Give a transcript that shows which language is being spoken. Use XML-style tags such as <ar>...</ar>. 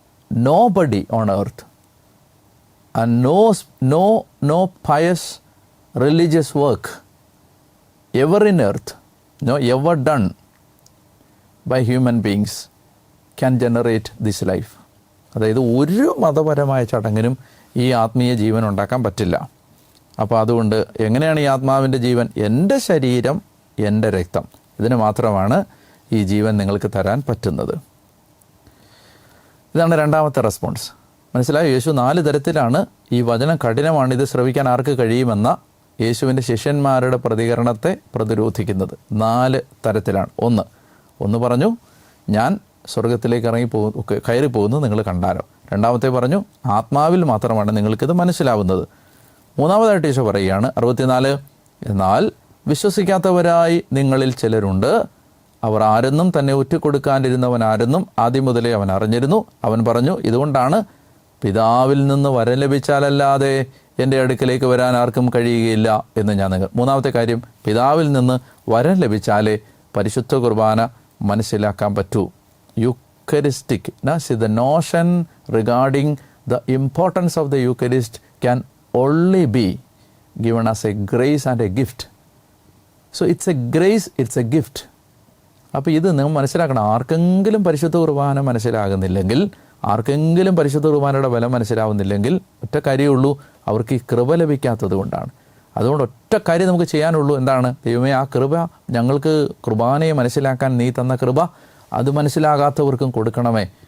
<en>Nobody on earth and no pious religious work ever in earth, ever done by human beings can generate this life.</en> <ml>അതായത് ഒരു മതപരമായ ചടങ്ങിനും ഈ ആത്മീയ ജീവൻ ഉണ്ടാക്കാൻ പറ്റില്ല. അപ്പോൾ അതുകൊണ്ട് എങ്ങനെയാണ് ഈ ആത്മാവിൻ്റെ ജീവൻ? എൻ്റെ ശരീരം, എൻ്റെ രക്തം, ഇതിന് മാത്രമാണ് ഈ ജീവൻ നിങ്ങൾക്ക് തരാൻ പറ്റുന്നത്. ഇതാണ് രണ്ടാമത്തെ റെസ്പോൺസ്. മനസ്സിലായോ? യേശു 4 തരത്തിലാണ് ഈ വചനം കഠിനമാണ്, ഇത് ശ്രവിക്കാൻ ആർക്ക് കഴിയുമെന്ന യേശുവിൻ്റെ ശിഷ്യന്മാരുടെ പ്രതികരണത്തെ പ്രതിരോധിക്കുന്നത് 4 തരത്തിലാണ്. ഒന്ന് പറഞ്ഞു, ഞാൻ സ്വർഗത്തിലേക്ക് കയറി പോകുന്നത് നിങ്ങൾ കണ്ടാലോ. രണ്ടാമത്തെ പറഞ്ഞു, ആത്മാവിൽ മാത്രമാണ് നിങ്ങൾക്കിത് മനസ്സിലാവുന്നത്. മൂന്നാമതായിട്ട് ഈശോ പറയുകയാണ് 64, എന്നാൽ വിശ്വസിക്കാത്തവരായി നിങ്ങളിൽ ചിലരുണ്ട്. അവർ ആരെന്നും തന്നെ ഒറ്റിക്കൊടുക്കാനിരുന്നവൻ ആരെന്നും ആദ്യം മുതലേ അവൻ അറിഞ്ഞിരുന്നു. അവൻ പറഞ്ഞു, ഇതുകൊണ്ടാണ് പിതാവിൽ നിന്ന് വരം ലഭിച്ചാലല്ലാതെ എൻ്റെ അടുക്കലേക്ക് വരാൻ ആർക്കും കഴിയുകയില്ല എന്ന് ഞാൻ മൂന്നാമത്തെ കാര്യം, പിതാവിൽ നിന്ന് വരം ലഭിച്ചാലേ പരിശുദ്ധ കുർബാന മനസ്സിലാക്കാൻ പറ്റൂ.</ml> <en>Eucharistic, the notion regarding the importance of the Eucharist can only be given as a grace and a gift. So it's a grace, it's a gift.</en> <ml>അപ്പോൾ ഇത് നിങ്ങൾ മനസ്സിലാക്കണം. ആർക്കെങ്കിലും പരിശുദ്ധ കുർബാന മനസ്സിലാകുന്നില്ലെങ്കിൽ, ആർക്കെങ്കിലും പരിശുദ്ധ കുർബാനയുടെ ബലം മനസ്സിലാവുന്നില്ലെങ്കിൽ ഒറ്റ കാര്യമുള്ളൂ, അവർക്ക് ഈ കൃപ ലഭിക്കാത്തത് കൊണ്ടാണ്. അതുകൊണ്ട് ഒറ്റ കാര്യം നമുക്ക് ചെയ്യാനുള്ളൂ, എന്താണ്? ദൈവമേ, ആ കൃപ ഞങ്ങൾക്ക്, കുർബാനയെ മനസ്സിലാക്കാൻ നീ തന്ന കൃപ അത് മനസ്സിലാകാത്തവർക്കും കൊടുക്കണമേ.</ml>